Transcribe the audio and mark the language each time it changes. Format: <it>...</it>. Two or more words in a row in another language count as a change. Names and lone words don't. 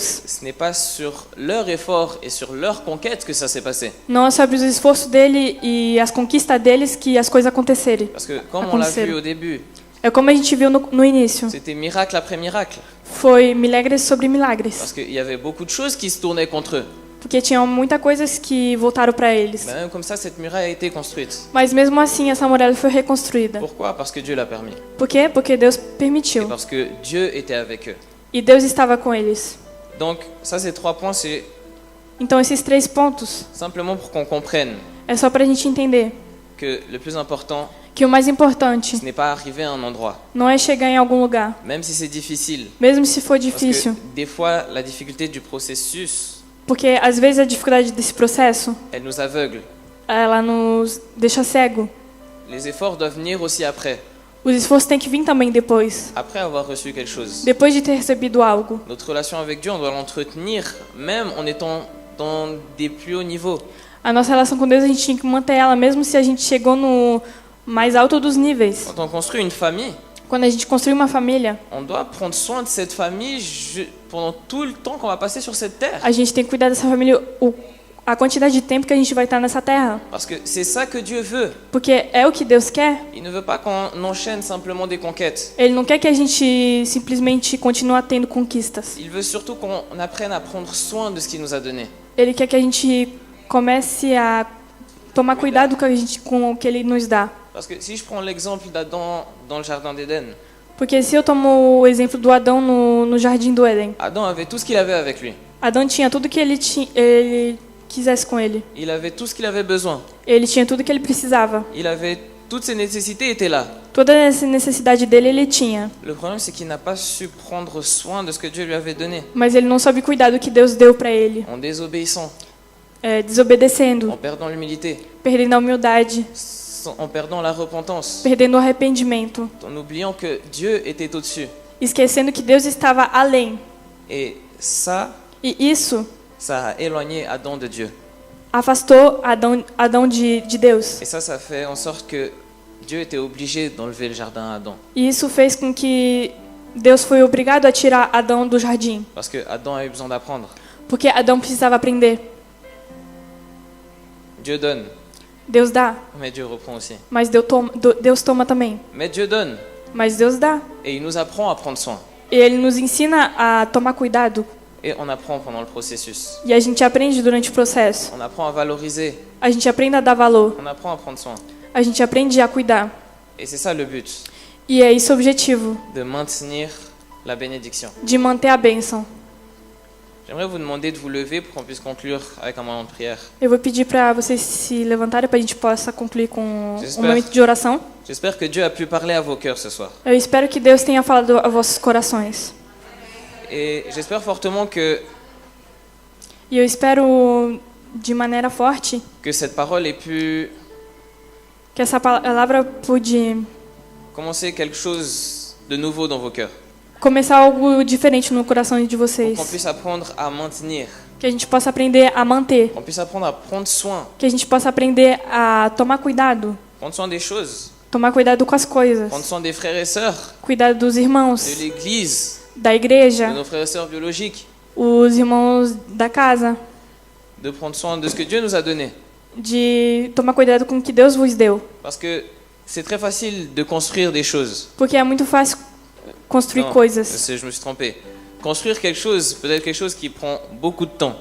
<fr>Ce n'est pas sur leur effort et sur leur conquête que ça s'est passé.</fr> <pt>Não é sobre os esforços dele e as conquistas deles que as coisas acontecerem.</pt> <fr>Parce que comme on l'a vu au début,</fr> <pt>É como a gente viu no início.</pt> <fr>c'était miracle après miracle.</fr> <pt>Foi milagres sobre milagres.</pt> <fr>Parce qu'il y avait beaucoup de choses qui se tournaient contre eux.</fr> <pt>Porque tinham muitas coisas que voltaram para eles.</pt> <fr>Mais même comme ça, cette muraille a été construite.</fr> <pt>Mas mesmo assim, essa muralha foi reconstruída.</pt> <fr>Pourquoi? Parce que Dieu l'a permis.</fr> <pt>Por quê? Porque Deus</pt> <fr>Et</fr> <pt>permitiu.</pt> <fr>parce que Dieu était avec eux.</fr> <pt>E Deus estava com eles.</pt> <fr>Donc, ça, ces 3 points, c'est</fr> <pt>Então, esses 3 pontos</pt> <fr>simplement pour qu'on comprenne</fr> <pt>é só para a gente entender</pt> <fr>que le plus important,</fr> <pt>que o mais importante</pt> <fr>ce n'est pas arriver à un endroit,</fr> <pt>não é chegar em algum lugar,</pt> <fr>même si c'est difficile.</fr> <pt>mesmo se for</pt> <fr>Parce que</fr> <pt>difícil.</pt> <fr>des fois, la difficulté du processus,</fr> <pt>Porque às vezes a dificuldade desse processo,</pt> <fr>elle nous aveugle.</fr> <pt>ela nos deixa cego.</pt> <fr>Les efforts doivent venir aussi après.</fr> <pt>Os esforços têm que vir também depois.</pt> <fr>après avoir reçu quelque chose.</fr> <pt>Depois de ter recebido algo.</pt> <fr>Notre relation avec Dieu, on doit l'entretenir même en étant dans des plus hauts niveaux.</fr> <pt>A nossa relação com Deus, a gente tinha que manter ela, mesmo se a gente chegou no mais alto dos níveis.</pt> <fr>Quand on construit une famille,</fr> <pt>Quando a gente construi uma família,</pt> <fr>on doit prendre soin de cette famille pendant tout le temps qu'on va passer sur cette terre.</fr> <pt>a gente tem que cuidar dessa família a quantidade de tempo que a gente vai estar nessa terra.</pt> <fr>Parce que c'est ça que Dieu veut.</fr> <pt>Porque é o que Deus quer.</pt> <fr>Il ne veut pas qu'on enchaîne simplement des conquêtes.</fr> <pt>Ele não quer que a gente simplesmente continue tendo conquistas.</pt> <fr>Il veut surtout qu'on apprenne à prendre soin de ce qu'il nous a donné.</fr> <pt>Ele quer que a gente comece a tomar cuidado com o que Ele nos dá.</pt> <fr>Parce que si je prends l'exemple d'Adam dans le jardin d'Éden,</fr> <pt>Porque se eu tomo o exemplo do Adão no jardim do Éden,</pt> <fr>Adam avait tout ce qu'il avait avec lui.</fr> <pt>Adão tinha tudo que ele quisesse com ele.</pt> <fr>Il avait tout ce qu'il avait besoin.</fr> <pt>Ele tinha tudo que ele precisava.</pt> <fr>Il avait toutes ses nécessités étaient là.</fr> <pt>Toda essa necessidade dele ele tinha.</pt> <fr>Le problème c'est qu'il n'a pas su prendre soin de ce que Dieu lui avait donné.</fr> <pt>Mas ele não soube cuidar do que Deus deu para ele.</pt> <fr>En désobéissant,</fr> <pt>Desobedecendo,</pt> <fr>en perdant l'humilité,</fr> <pt>perdendo a humildade,</pt> <fr>en perdant la repentance,</fr> <pt>perdendo o arrependimento,</pt> <fr>en oubliant que Dieu était au-dessus.</fr> <pt>esquecendo que Deus estava além.</pt> <fr>Et ça,</fr> <pt>E isso</pt> <fr>ça a éloigné Adam de Dieu.</fr> <pt>afastou Adão de Deus.</pt> <fr>Et ça fait en sorte que Dieu était obligé d'enlever le jardin à Adam.</fr> <pt>E isso fez com que Deus foi obrigado a tirar Adão do jardim.</pt> <fr>Parce que Adam a eu besoin d'apprendre.</fr> <pt>Porque Adão precisava aprender.</pt> <fr>Dieu donne,</fr> <pt>Deus dá,</pt> <fr>mais Dieu reprend aussi.</fr> <pt>mas Deus toma também.</pt> <fr>Mais Dieu donne,</fr> <pt>Mas Deus dá.</pt> <fr>et il nous apprend à prendre soin.</fr> <pt>E Ele nos ensina a tomar cuidado.</pt> <fr>Et on apprend pendant le processus.</fr> <pt>E a gente aprende durante o processo.</pt> <fr>On apprend à valoriser,</fr> <pt>A gente aprende a dar valor.</pt> <fr>on apprend à prendre soin.</fr> <pt>A gente aprende a cuidar.</pt> <fr>Et c'est ça le but,</fr> <pt>E é esse o objetivo,</pt> <fr>de maintenir la bénédiction.</fr> <pt>de manter a bênção.</pt> <fr>J'aimerais vous demander de vous lever pour qu'on puisse conclure avec un moment de prière.</fr> <pt>Eu vou pedir para vocês se levantarem para a gente possa concluir com um</pt> <fr>J'espère.</fr> <pt>momento de oração.</pt> <fr>J'espère que Dieu a pu parler à vos cœurs ce soir.</fr> <pt>Eu espero que Deus tenha falado a vossos corações.</pt> <fr>Et j'espère fortement que</fr> <pt>E eu espero de maneira forte</pt> <fr>cette parole ait pu</fr> <pt>que essa palavra pude</pt> <fr>commencer quelque chose de nouveau dans vos cœurs.</fr> <pt>começar algo diferente no coração de</pt> <fr>Pour</fr> <pt>vocês.</pt> <fr>qu'on puisse apprendre à maintenir,</fr> <pt>Que a gente possa aprender a manter.</pt> <fr>qu'on puisse apprendre à prendre soin.</fr> <pt>Que a gente possa aprender a tomar cuidado.</pt> <fr>Prendre soin des choses,</fr> <pt>Tomar cuidado com as coisas.</pt> <fr>prendre soin des frères et sœurs,</fr> <pt>Cuidar dos</pt> <fr>de</fr> <pt>irmãos,</pt> <fr>l'Église,</fr> <pt>da</pt> <fr>de</fr> <pt>igreja,</pt> <fr>nos frères et sœurs biologiques,</fr> <pt>os irmãos da casa.</pt> <fr>de prendre soin de ce que Dieu nous a donné.</fr> <pt>De tomar cuidado com o que Deus vos deu.</pt> <fr>Parce que c'est très facile de construire des choses.</fr> <pt>Porque é muito fácil construir</pt> <fr>Non,</fr> <pt>coisas.</pt> <fr>je me suis trompé. Construire quelque chose, peut-être quelque chose qui prend beaucoup de temps.</fr>